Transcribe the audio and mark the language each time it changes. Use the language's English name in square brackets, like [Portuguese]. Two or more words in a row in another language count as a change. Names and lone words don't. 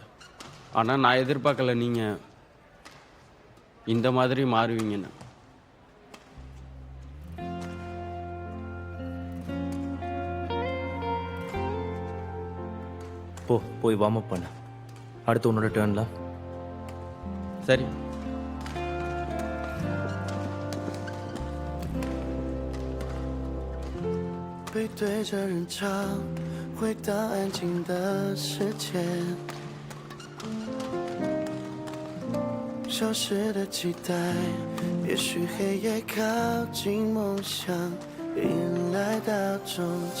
[Tamil] ஆனால் நான் எதிர்பார்க்கல நீங்கள் இந்த மாதிரி மாறுவீங்கன்னு. போய் [English] warm up [Tamil] பண்ண. அடுத்து உன்னோட டேர்ன்ல. சரி. [Chinese] 背对着人潮，回到安静的世界，消失的期待，也许黑夜靠近梦想，迎来到终结。